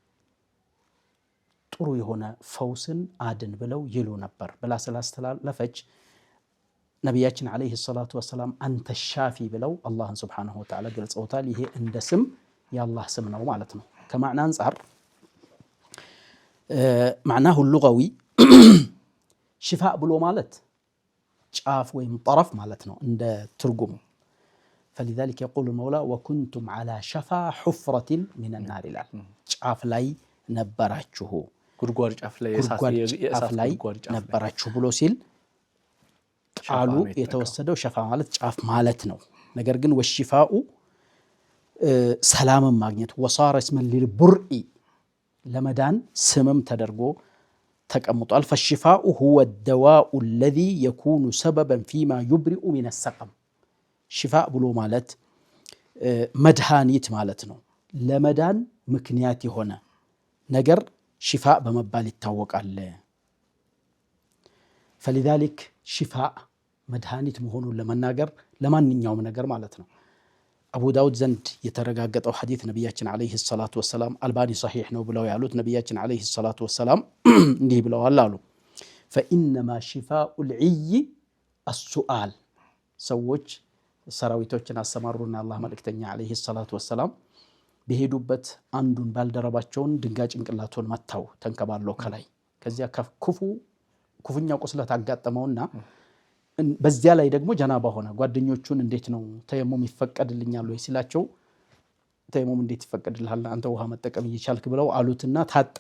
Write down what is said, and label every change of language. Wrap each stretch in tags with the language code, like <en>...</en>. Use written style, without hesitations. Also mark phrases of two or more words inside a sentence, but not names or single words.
<am>ጥሩ የሆነ ፈውስን አድን ብለው ይሉ ነበር ብላ ስላስተላለፈች ነቢያችን</am> <ar>عليه الصلاة والسلام</ar> <am>አንተ ሻፊ ብለው አላህን</am> <ar>سبحانه وتعالى</ar> <am>ገልጸውታል። ይሄ እንደ ስም የአላህ ስም ነው ማለት ነው። ከማዕና አንጻር</am> <ar>معناه لغوي</ar> <am>ሽፋእ ብሎ ማለት ጫፍ ወይም ጠረፍ ማለት ነው እንደ ትርጉሙ።</am> <ar>فلذلك يقول المولى وكنتم على شفا حفرة من النار</ar> <am>ይላል ጫፍ ላይ ነበራችሁ ጉድጓድ ጫፍ ላይ ነበራችሁ ብሎ ሲል ቃሉ የተወሰደው ሸፋ ማለት ጫፍ ማለት ነው ነገር ግን ወሽፋኡ ሰላምን ማግኘት</am> <ar>وصار اسما للبرء</ar> <am>ለመዳን ስምም ተደርጎ ተቀምጧል</am> <ar>فالشفاء هو الدواء الذي يكون سببا فيما يبرئ من السقم</ar> <am>ሽፋእ ብሎ ማለት መድሃኒት ማለት ነው ለመዳን ምክንያት የሆነ ነገር ሽፋእ በመባል ይታወቃል فلذلك ሽፋእ መድሃኒት መሆኑን ለመናገር ለማንኛውም ነገር ማለት ነው አቡ ዳውድ ዘንድ የተረጋገጠው ሐዲስ ነብያችን</am> <ar>عليه الصلاة والسلام</ar> <am>አልባኒ ሷሂህ ነው ብለው ያሉት ነብያችን</am> <ar>عليه الصلاة والسلام</ar> <am>እንዲህ ብለዋል አሉ</am> <ar>فإنما شفاء العي</ar> <am>السؤال ሰዎች ሰራዊቶችን አሰማሩና አላህ መልእክተኛ</am> <ar>عليه الصلاة والسلام</ar> <am>በሄዱበት አንዱን ባልደረባቸውን ድንጋይ ጭንቅላቱን መታው ተንከባለው ከላይ ከዚያ ኩፉኛ ቁስለት አጋጠመውና በዚያ ላይ ደግሞ ጀናባ ሆነ ጓደኞቹን እንዴት ነው ተየሙም ይፈቀድልኛል ወይ ሲላቸው ተየሙም እንዴት ይፈቀድልሃል አንተ ውሃ መጠቀም እየቻልክ ብለው አሉትና ታጠበ</am>